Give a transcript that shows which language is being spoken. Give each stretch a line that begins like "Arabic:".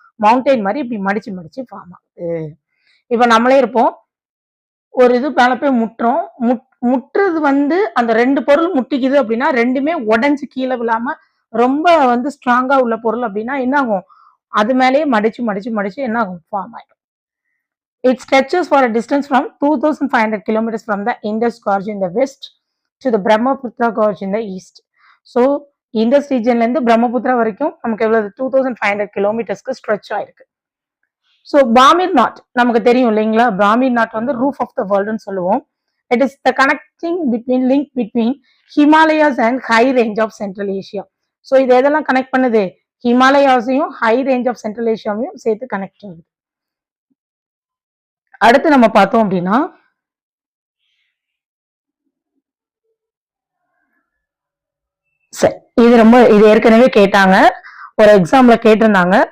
Tamil: Mountain மாதிரி இப்படி மடிச்சு ஃபார்ம் ஆகுது. இப்ப நம்மளே இருப்போம், ஒரு இது மேல போய் முட்டுறது வந்து அந்த 2 பொருள் முட்டிக்குது அப்படின்னா ரெண்டுமே உடஞ்சு கீழே விழாம ரொம்ப வந்து ஸ்ட்ராங்கா உள்ள பொருள் அப்படின்னா என்ன ஆகும்? அது மேலேயே மடிச்சு என்ன ஆகும்? ஃபார்ம் ஆயிடும்.
English: It stretches for a distance from 2500 kilometers from the Indus Gorge in the west to the Brahmaputra Gorge in the east.
Tamil: So Indies ரீஜன்ல இருந்து பிரம்மபுத்திரா வரைக்கும் நமக்கு எவ்வளவு 2500 kilometersக்கு ஸ்ட்ரெச் ஆயிருக்கு. ஸோ பாமீர் நாட் நமக்கு தெரியும் இல்லைங்களா, பாமீர் நாட் வந்து ரூஃப் ஆஃப் த வேர்ல்டுன்னு சொல்லுவோம்.
English: It is the link between Himalayas and high range of Central Asia.
Tamil: So இது எதெல்லாம் கனெக்ட் பண்ணுது? ஹிமாலயாஸையும் ஹை ரேஞ்ச் ஆஃப் சென்ட்ரல் ஏஷியாவையும் சேர்த்து கனெக்ட் ஆகுது. அடுத்து நம்ம பார்த்தோம் அப்படின்னா இது ஏற்கனவே கேட்டாங்க, ஒரு எக்ஸாம்ல கேட்டிருந்தாங்க.